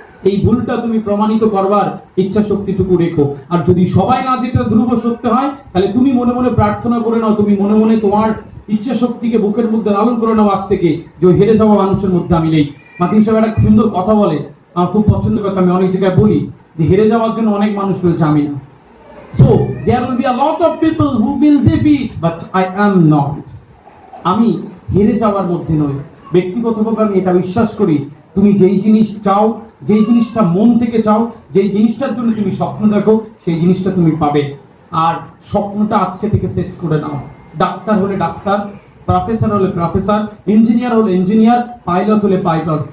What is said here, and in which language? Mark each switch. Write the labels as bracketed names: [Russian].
[Bangla] এই ভুলটা তুমি প্রমাণিত করবার ইচ্ছা শক্তিটুকু রেখো। আর যদি সবাই না যেতে ধ্রুব সত্য হয়, তাহলে তুমি মনে মনে প্রার্থনা করে নাও, তুমি মনে মনে তোমার ইচ্ছা শক্তিকে বুকের মধ্যে লালন করে নাও আজ থেকে, যে হেরে যাওয়া মানুষের মধ্যে আমি নেই। মাটি হিসাবে একটা সুন্দর কথা বলে, আমার খুব পছন্দের কথা, আমি অনেক জায়গায় বলি যে হেরে যাওয়ার জন্য অনেক মানুষ রয়েছে, আমি না। [English] So there will be a lot of people who will defeat, but I am not. [Bangla] আমি হেরে যাওয়ার মধ্যে নই। ব্যক্তিগতভাবে আমি এটা বিশ্বাস করি, তুমি যেই জিনিস চাও, যেই জিনিসটা মন থেকে চাও, যেই জিনিসটার জন্য তুমি স্বপ্ন দেখো, সেই জিনিসটা তুমি পাবে। আর স্বপ্নটা আজকে থেকে সেট করে নাও। ডাক্তার হলে ডাক্তার, প্রফেসর হলে প্রফেসর, ইঞ্জিনিয়ার হলে ইঞ্জিনিয়ার, পাইলট হলে পাইলট।